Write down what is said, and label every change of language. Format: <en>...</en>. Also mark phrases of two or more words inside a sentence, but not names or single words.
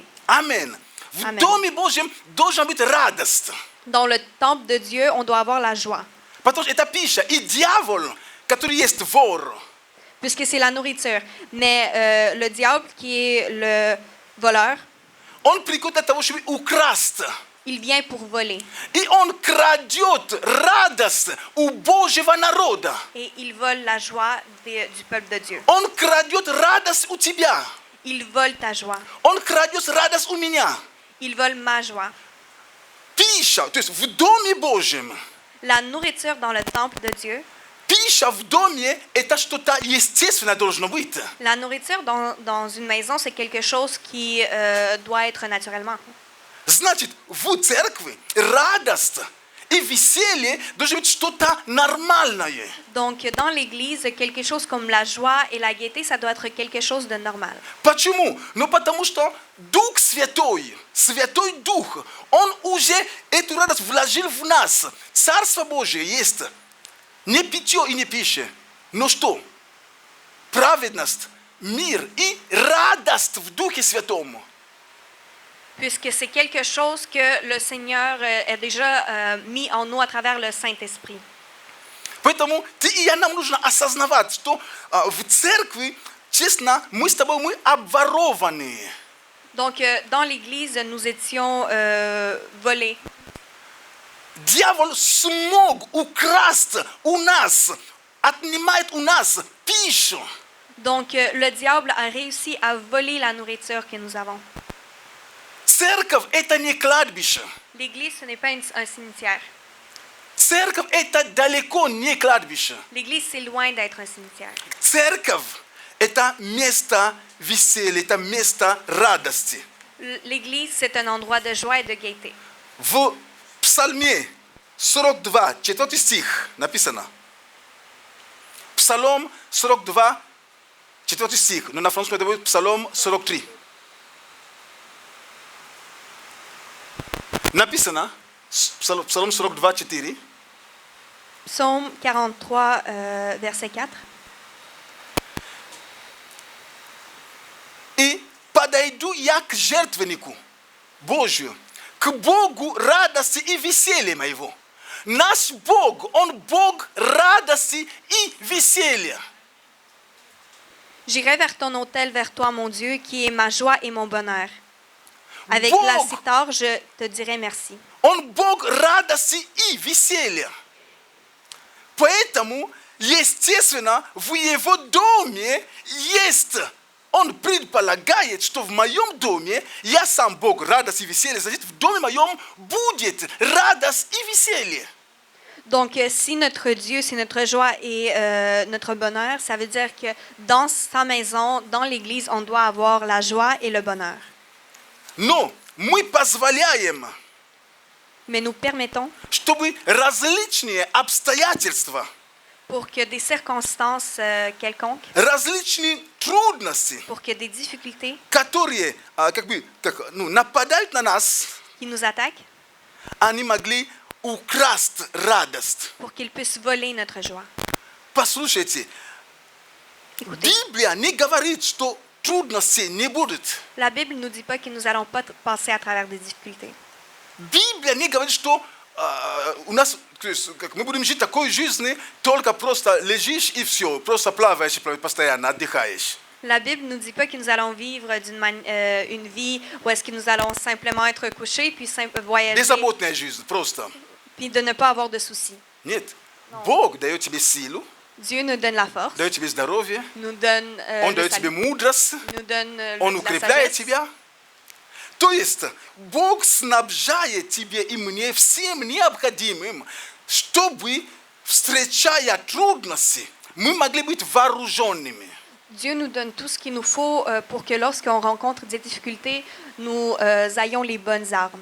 <ru>Аминь. В Аминь. Доме Божьем должна быть радость.</ru> <fr>Dans le temple de Dieu, on doit avoir la joie,</fr> <ru>Потому что это пища. И дьявол, который есть вор,</ru> <fr>puisque c'est la nourriture. Mais le diable, qui est le voleur,</fr> <ru>он приходит для того, чтобы украсть.</ru> <fr>il vient pour voler.</fr> <ru>И он крадет радость у Божьего народа.</ru> <fr>Et il vole la joie du peuple de Dieu.</fr> <ru>Он крадет радость у тебя.</ru> <fr>Il vole ta joie.</fr> <ru>Он крадет радость у меня.</ru> <fr>Il vole ma joie.</fr> <ru>Пища, то есть в Доме Божьем.</ru> <fr>La nourriture dans le temple de Dieu,</fr> <ru>Пища в доме – это что-то естественное должно быть.</ru> <fr>la nourriture dans une maison, c'est quelque chose qui doit être naturellement.</fr> <ru>Значит, в церкви радость и веселье должно быть что-то нормальное.</ru> <fr>Donc, dans l'Église, quelque chose comme la joie et la gaieté, ça doit être quelque chose de normal.</fr> <ru>Почему? Ну, потому что Дух Святой, Святой Дух, Он уже эту радость вложил в нас. Царство Божие есть не питье и не пища, но что? Праведность, мир и радость в Духе Святом.</ru> <fr>Puisque c'est quelque chose que le Seigneur a déjà mis en nous à travers le Saint-Esprit.</fr> <ru>Поэтому ты и я нам нужно осознавать, что в церкви, честно, мы с тобой мы обворованные.</ru> <fr>Donc, dans l'Église, nous étions volés.</fr> <ru>Дьявол смог украсть у нас, отнимает у нас пищу.</ru> <fr>Donc, le diable a réussi à voler la nourriture que nous avons.</fr> <ru>Церковь – это не кладбище.</ru> <fr>L'Église, ce n'est pas un cimetière.</fr> <ru>Церковь – это далеко не кладбище.</ru> <fr>L'Église, c'est loin d'être un cimetière.</fr> <ru>Церковь – это место веселья, это место радости.</ru> <fr>L'Église, c'est un endroit de joie et de gaieté.</fr> <ru>В Псалме 42, 4 стих написано. Псалом 42, 4 стих. Но на французском это будет Псалом 43. Написано, Псалом 42, 4.</ru> <fr>Psaume 43, verset 4.</fr> <ru>И подойду я к жертвеннику Божию, к Богу радости и веселья моего. Наш Бог, Он Бог радости и веселья.</ru> <fr>J'irai vers ton autel, vers toi, mon Dieu, qui est ma joie et mon bonheur. Avec</fr> <ru>Бог.</ru> <fr>la cithare, je te dirai merci.</fr> <ru>Он Бог радости и веселья. Поэтому, естественно, в Его доме есть он предполагает, что в моем доме я сам Бог, радость и веселье, значит, в доме моем будет радость и веселье.</ru> <fr>Donc, si notre Dieu, c'est notre joie et notre bonheur, ça veut dire que dans sa maison, dans l'Église, on doit avoir la joie et le bonheur.</fr> <ru>Но мы позволяем,</ru> <fr>Mais nous permettons</fr> <ru>чтобы различные обстоятельства,</ru> <fr>pour que des circonstances quelconques,</fr> <ru>различные трудности,</ru> <fr>pour que des difficultés</fr> <ru>которые нападают на нас,</ru> <fr>qui nous attaquent,</fr> <ru>они могли украсть радость.</ru> <fr>pour qu'ils puissent voler notre joie.</fr> <ru>Послушайте,</ru> <fr>Écoutez,</fr> <ru>Библия не говорит, что трудностей не будет.</ru> <fr>la Bible ne nous dit pas que nous n'allons pas passer à travers des difficultés.</fr> <ru>Библия не говорит, что у нас, мы будем жить такой жизнью, только просто лежишь и все, просто плаваешь постоянно, отдыхаешь.</ru> <fr>La Bible ne nous dit pas que nous allons vivre une vie où est-ce que nous allons simplement être couchés puis voyager</fr> <ru>Беззаботная жизнь, просто.</ru> <fr>puis de ne pas avoir de soucis.</fr> <ru>Нет. Бог дает тебе силу,</ru> <fr>Dieu nous donne la force,</fr> <ru>дает тебе здоровье,</ru> <fr>nous donne</fr> <ru>Он</ru> <fr>le</fr> <ru>дает тебе</ru> <fr>salut,</fr> <ru>мудрость,</ru> <fr>nous donne</fr> <ru>Он</ru> <fr>la</fr> <ru>укрепляет</ru> <fr>sagesse.</fr> <ru>тебя. То есть Бог снабжает тебе и мне всем необходимым, чтобы, встречая трудности, мы могли быть вооруженными.</ru> <fr>Dieu nous donne tout ce qu'il nous faut pour que lorsqu'on rencontre des difficultés, nous ayons les bonnes armes,</fr>